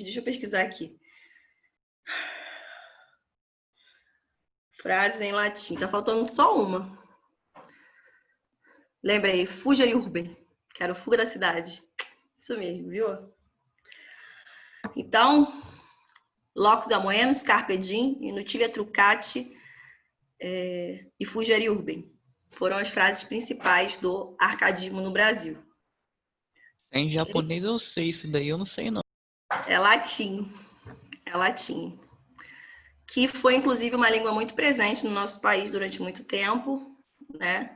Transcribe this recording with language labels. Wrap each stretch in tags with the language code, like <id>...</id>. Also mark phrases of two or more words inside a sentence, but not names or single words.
<pt>Deixa eu pesquisar aqui. Frases em latim. Tá faltando só uma. Lembrei.</pt> <la>Fugere urbem.</la> <pt>Que era o fuga da cidade. Isso mesmo, viu? Então,</pt> <la>Locus Amoenos, Carpe Diem, Inutilia Truncati e Fugere urbem.</la> <pt>Foram as frases principais do arcadismo no Brasil. Em japonês eu sei, isso daí eu não sei, não. É latim. É latim. Que foi, inclusive, uma língua muito presente no nosso país durante muito tempo, né?</pt>